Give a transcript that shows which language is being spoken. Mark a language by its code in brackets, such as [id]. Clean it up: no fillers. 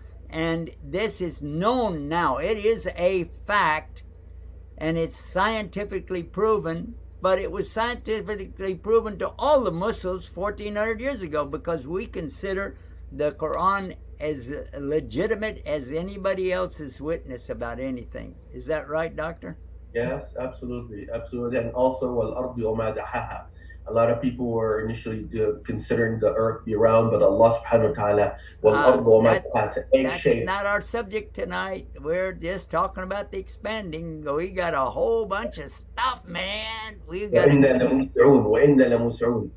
[en] And this is known now. It is a fact, and it's scientifically proven, but it was scientifically proven to all the Muslims 1400 years ago, because we consider the Quran as legitimate as anybody else's witness about anything. Is that right, Doctor? Yes, absolutely, absolutely. And also, [ar] وَالْأَرْضِ وَمَا دَحَاهَا. [en] A lot of people were initially considering the earth be round, but Allah subhanahu wa ta'ala, [ar] وَالْأَرْضِ وَمَا دَحَاهَا, [en] that's not our subject tonight. We're just talking about the expanding. We got a whole bunch of stuff, man. We got [ar] وَإِنَّا لَمُسْعُونَ وَإِنَّا لَمُسْعُونَ.